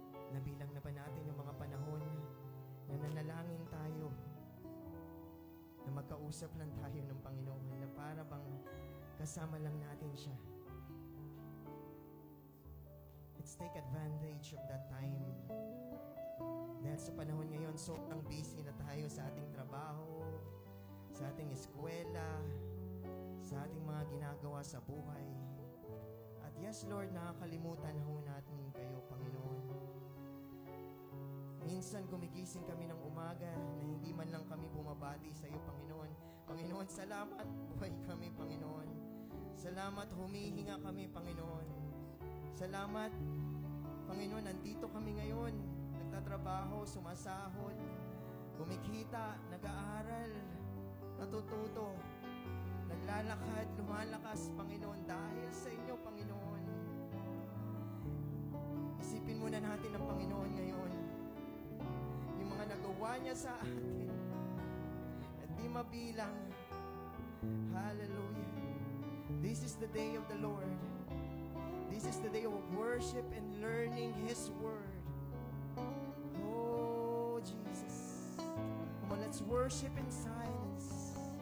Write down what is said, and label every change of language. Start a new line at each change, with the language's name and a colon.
Filipino: Nabilang na ba natin yung mga panahon na nanalangin tayo, na magkausap lang tayo ng Panginoon, na para bang kasama lang natin siya? Let's take advantage of that time. Dahil sa panahon ngayon, sobrang busy na tayo sa ating trabaho, sa ating eskwela, sa ating mga ginagawa sa buhay. At yes, Lord, nakakalimutan ho natin kayo, Panginoon. Minsan gumigising kami ng umaga na hindi man lang kami bumabati sa iyo, Panginoon. Panginoon, salamat, buhay kami, Panginoon. Salamat, humihinga kami, Panginoon. Salamat, Panginoon, nandito kami ngayon. Nagtatrabaho, sumasahod, kumikita, nag-aaral, natututo, naglalakad, lumalakas, Panginoon, dahil sa inyo, Panginoon. Isipin muna natin ang Panginoon ngayon. Yung mga nagawa niya sa atin at di mabilang.
English: Hallelujah. This is the day of the Lord. This is the day of worship and learning His Word. Oh, Jesus. Come on, let's worship in silence.